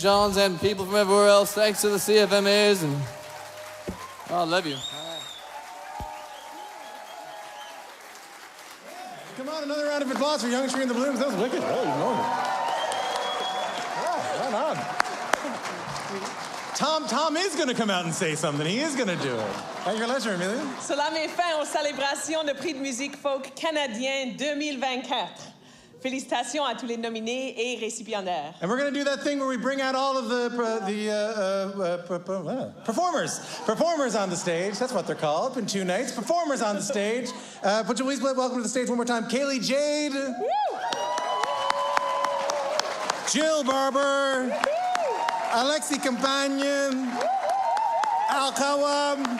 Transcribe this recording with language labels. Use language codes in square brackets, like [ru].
[en] John's and people from everywhere else. Thanks to the CFMAs and I love you. Come on, another round of applause for Youngtree The Blooms. That was wicked. Oh, you know it. Yeah, right on. Tom is going to come out and say something. He is going to do it. At your leisure, Amelia. [fr] Cela met fin aux célébrations de prix de musique folk canadien 2024. Félicitations à tous les nominés et récipiendaires. [en] And we're going to do that thing where we bring out all of the performers on the stage. That's what they're called. Been 2 nights. Performers on the stage. But you please welcome to the stage one more time, Kaeley Jade. Woo! Jill Barber. Aleksi Campagne. Al-Awa.